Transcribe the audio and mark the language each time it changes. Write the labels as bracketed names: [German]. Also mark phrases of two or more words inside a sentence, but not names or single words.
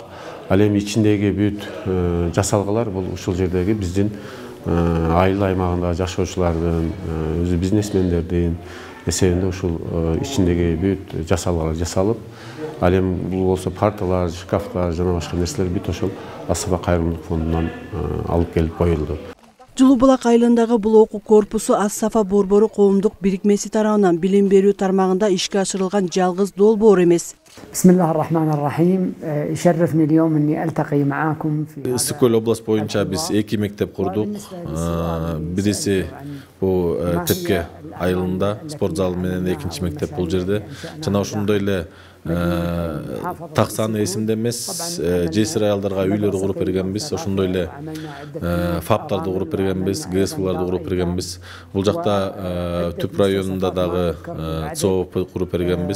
[Kyrgyz] Ал эми ичиндеги бүт жасалгалар бул ушул жердеги биздин айыл аймагындагы жашоочулардын, өзү бизнесмендердин эсебинде ушул ичиндеги бүт жасалгалар жасалып, ал эми бул болсо парталар, шкафтар жана башка нерселер бүт ошол Ас-Сафа кайрымдуулук фондунан алып келип коюлду. Жылуу Булак айылындагы бул окуу корпусу Ас-Сафа борбору коомдук бирикмеси тарабынан билим берүү тармагында ишке ашырылган жалгыз долбоор эмес. [Arabic] بسم الله الرحمن الرحيم يشرفني اليوم اني التقي معاكم في [Kyrgyz] Истиклол областы боюнча биз 2 мектеп курдук. Бириси бу Текке айылында спорт залы менен экинчи мектеп бул жерде. Жана ошондой эле таксаны эсимде эмес, жесир аялдарга үйлөр куруп бергенбиз, ошондой эле фаптарды куруп бергенбиз, ГСВларды куруп бергенбиз. Бул жакта Түп районунда дагы ЦОП куруп бергенбиз.